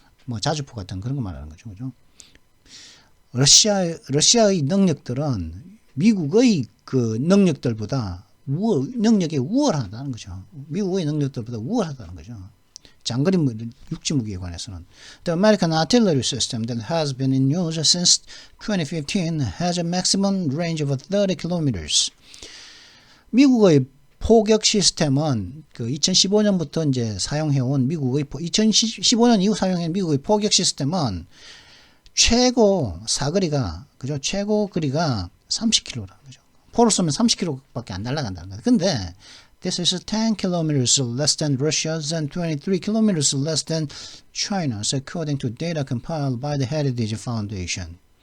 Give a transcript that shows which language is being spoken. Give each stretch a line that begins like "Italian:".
Korean: 뭐 자주포 같은 그런 거 말하는 거죠, 그죠? 러시아의 능력들은 미국의 그 능력들보다 능력에 우월하다는 거죠. 미국의 능력들보다 우월하다는 거죠. 장거리 육지 무기에 관해서는.
English: The American artillery system that has been in use since 2015 has a maximum range of 30 kilometers.
Korean: 미국의 포격 시스템은 그 2015년부터 이제 사용해온 2015년 이후 사용한 미국의 포격 시스템은 최고 사거리가 그죠? 최고 거리가 30km라는 거죠. 포를 쏘면 30km밖에 안 날아간다는 거예요. 근데
English: this is 10 kilometers less than Russia's and 23 kilometers less than China's, according to data compiled by the Heritage Foundation.